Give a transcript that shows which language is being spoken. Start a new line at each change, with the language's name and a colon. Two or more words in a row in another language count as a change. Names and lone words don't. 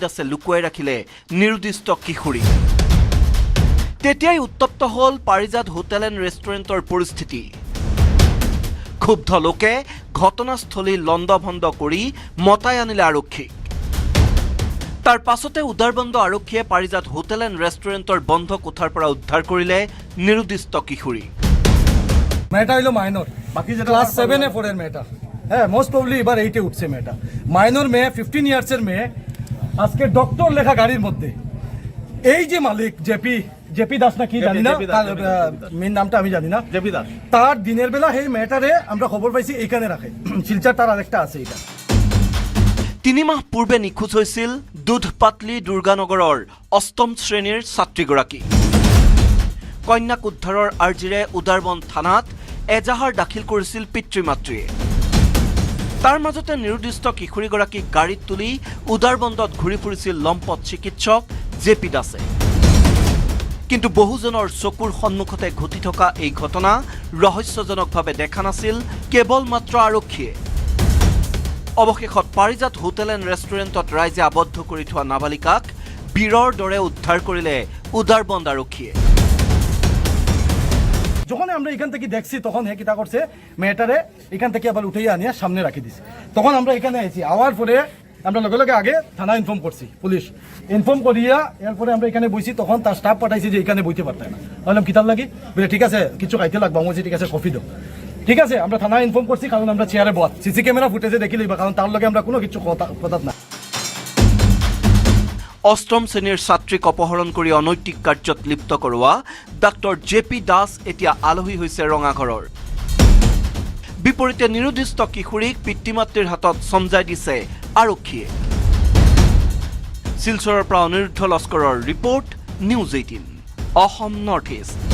Assamese: দাসে লুকুৱাই ৰাখিলে নিৰুদ্দিষ্ট কিশোৰী তেতিয়াই উত্তপ্ত হ'ল পাৰিজাত হোটেল এণ্ড ৰেষ্টুৰেণ্টৰ পৰিস্থিতি ক্ষুব্ধ লোকে ঘটনাস্থলী লণ্ডভণ্ড কৰি মতাই আনিলে আৰক্ষীক তাৰ পাছতে উদাৰবন্দ আৰক্ষীয়ে পাৰিজাত হোটেল এণ্ড ৰেষ্টুৰেণ্টৰ বন্ধ কোঠাৰ পৰা উদ্ধাৰ কৰিলে নিৰুদ্দিষ্ট কিশোৰী
Bangla: মেয়েটা হলো মাইনর বাকি যেটা ক্লাস 7 এ 4 এর মেয়েটা হ্যাঁ
English: most probably
Bangla: এবার 8 এ উঠছে মেয়েটা মাইনর মেয়ে 15 ইয়ার্সের মেয়ে আজকে ডক্টর লেখা গাড়ির মধ্যে এই যে মালিক জেপি দাস না কি জানি না মেন নামটা আমি জানি না জেপি দাস তার দিনের বেলা এই মেয়েটারে আমরা খবর পাইছি এইখানে রাখে শিলচর তার আরেকটা আছে এটা
Assamese: 3 মাহ পূৰ্বে নিখোজ হৈছিল দুধপাতলি দুৰ্গানগৰৰ 8ম শ্ৰেণীৰ ছাত্ৰীগৰাকী কন্যাক উদ্ধাৰৰ আৰ্জিৰে উদাৰবন থানাত এজাহাৰ দাখিল কৰিছিল পিতৃ মাতৃয়ে তাৰ মাজতে নিৰুদ্দিষ্ট কিশোৰীগৰাকীক গাড়ীত তুলি উদাৰবন্দত ঘূৰি ফুৰিছিল লম্পট চিকিৎসক জেপি দাসে। কিন্তু বহুজনৰ চকুৰ সন্মুখতে ঘটি থকা এই ঘটনা ৰহস্যজনকভাৱে দেখা নাছিল কেৱল মাত্ৰ আৰক্ষীয়ে। অৱশেষত পাৰিজাত হোটেল এণ্ড ৰেষ্টুৰেণ্টত ৰাইজে আবদ্ধ কৰি থোৱা নাবালিকাক বীৰৰ দৰে উদ্ধাৰ কৰিলে উদাৰবন্দ আৰক্ষীয়ে।
Bangla: যখন আমরা এখান থেকে দেখছি তখন হে কিতা করছে মেয়েটারে এখান থেকে আবার উঠাইয়া আনিয়া সামনে রাখি দিছে। তখন আমরা এখানে আইছি, আওয়ার পরে আমরা লগে লগে আগে থানা ইনফর্ম করছি, পুলিশ ইনফর্ম করিয়া এরপরে আমরা এখানে বইছি। তখন তার স্টাফ পাঠাইছি যে এখানে বইতে পারতাম না। বললাম কিতাব লাগি, বলে ঠিক আছে কিছু খাইতে লাগবো। আমি ঠিক আছে কফি দাও। ঠিক আছে আমরা থানা ইনফর্ম করছি, কারণ আমরা চেয়ারে বস
English: CC camera footage
Bangla: দেখি লইবা, কারণ তার লগে আমরা কোনো কিছু কথা না।
Assamese: অষ্টম শ্ৰেণীৰ ছাত্ৰীক অপহৰণ কৰি অনৈতিক কাৰ্যত লিপ্ত কৰোৱা ডাক্তৰ জেপি দাস এতিয়া আলহী হৈছে ৰঙাঘৰৰ। বিপৰীতে নিৰুদ্দিষ্ট কিশোৰীক পিতৃ মাতৃৰ হাতত চমজাই দিছে আৰক্ষীয়ে। শিলচৰৰ পৰা অনিৰুদ্ধ লস্কৰৰ ৰিপৰ্ট, নিউজ 18 অসম নৰ্থ ইষ্ট।